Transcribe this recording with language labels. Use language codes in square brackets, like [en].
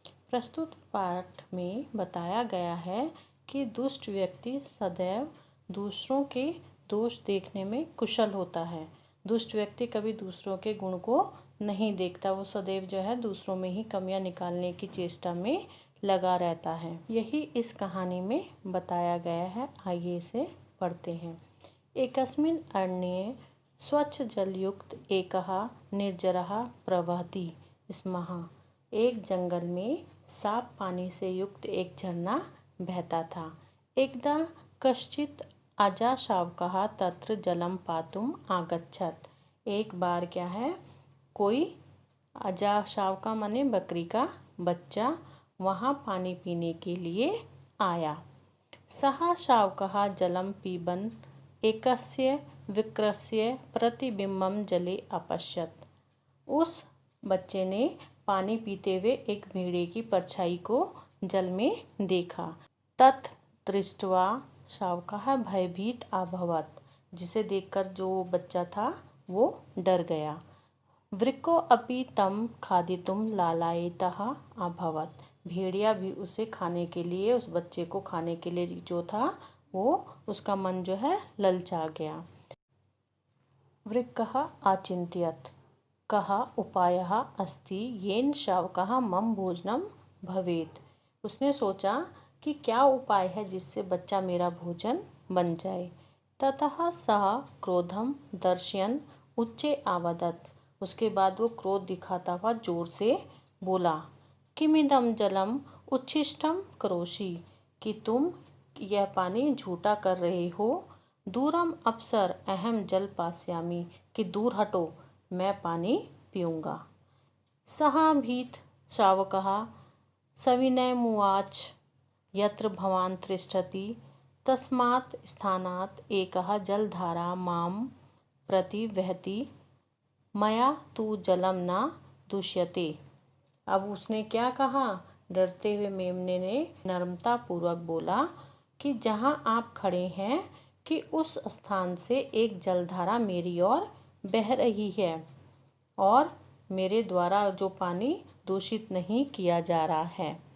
[hi] प्रस्तुत पाठ में बताया गया है कि दुष्ट व्यक्ति सदैव दूसरों के दोष देखने में कुशल होता है। दुष्ट व्यक्ति कभी दूसरों के गुण को नहीं देखता, वो सदैव जो है दूसरों में ही कमियां निकालने की चेष्टा में लगा रहता है। यही इस कहानी में बताया गया है। आइए इसे पढ़ते हैं। [sa] एकस्मिन् अरण्ये स्वच्छ जलयुक्त एकः निर्जरः प्रवहति स्मः। [hi] एक जंगल में साफ पानी से युक्त एक झरना बहता था। [sa] एकदा कश्चित् अजाशावकः तत्र जलं पातुम् आगच्छत्। [hi] एक बार क्या है, कोई अजाशावका माने बकरी का बच्चा वहाँ पानी पीने के लिए आया। [sa] सः शावकः जलं पिबन् एकस्य विक्रस्य प्रतिबिम्बं जले अपश्यत्। [hi] उस बच्चे ने पानी पीते हुए एक भेड़िए की परछाई को जल में देखा। [sa] तत् दृष्ट्वा शावकः भयभीत अभवत्। [hi] जिसे देखकर जो बच्चा था वो डर गया। [sa] वृको अपि तं खादितुं लालायितः अभवत्। [hi] भेड़िया भी उसे खाने के लिए, उस बच्चे को खाने के लिए जो था वो उसका मन जो है ललचा गया। [sa] वृकः अचिन्तयत् कः उपायः अस्ति येन शावकः मम भोजनं भवेत्। [hi] उसने सोचा कि क्या उपाय है जिससे बच्चा मेरा भोजन बन जाए। [sa] ततः सः क्रोधं दर्शयन् उच्चे अवदत्। [hi] उसके बाद वो क्रोध दिखाता हुआ जोर से बोला, [sa] किमिदं जलम उच्छिष्टं करोषि, [hi] कि तुम यह पानी झूठा कर रहे हो। [sa] दूरम अपसर अहम जल पास्यामि, [hi] कि दूर हटो मैं पानी पीऊँगा। [sa] सः भीत शावकः सविनयमुवाच, यत्र भवान् तिष्ठति तस्मात् स्थानात् एकः जलधारा मां प्रति वहति, मया तु जलम न दुष्यते। [hi] अब उसने क्या कहा, डरते हुए मेमने ने नम्रता पूर्वक बोला कि जहाँ आप खड़े हैं कि उस स्थान से एक जलधारा मेरी ओर बह रही है और मेरे द्वारा जो पानी दूषित नहीं किया जा रहा है।